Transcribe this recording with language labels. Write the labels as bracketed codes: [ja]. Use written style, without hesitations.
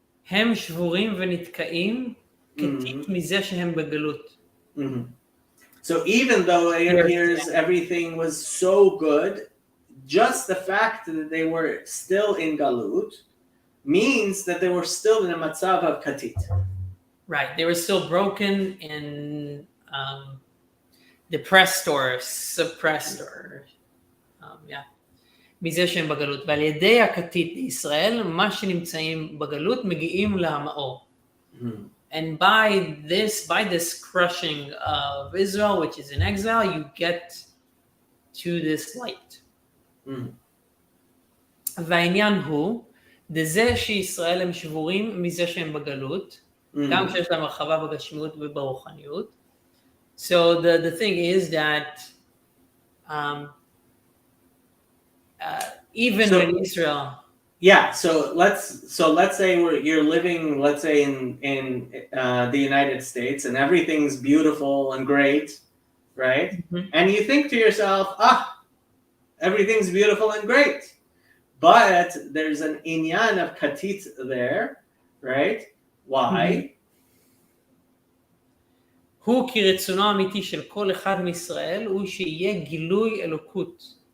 [he] הם שבורים ונתקעים כתית מזה שהם בגלות. [en] So even though it appears everything was so good, just the fact that they were still in Galut means that they were still in a matzav of katit. Right, they were still broken and depressed or suppressed or [he] מזה שהם בגלות. ועל ידי הכתית ישראל, מה שנמצאים בגלות מגיעים להמאור. [en] And by this crushing of Israel, which is in exile, you get to this light. [he] והעניין הוא, דזה שישראל הם שבורים מזה שהם בגלות, גם כשיש להם הרחבה בגשמיות וברוחניות. [en] So the thing is that even in Israel. Yeah, so let's say you're living, let's say in the United States, and everything's beautiful and great, right? And you think to yourself, everything's beautiful and great, but there's an inyan of katit there, right? Why? [he] הוא כי רצונו האמיתי של כל אחד מישראל הוא שיהיה גילוי אלוקות.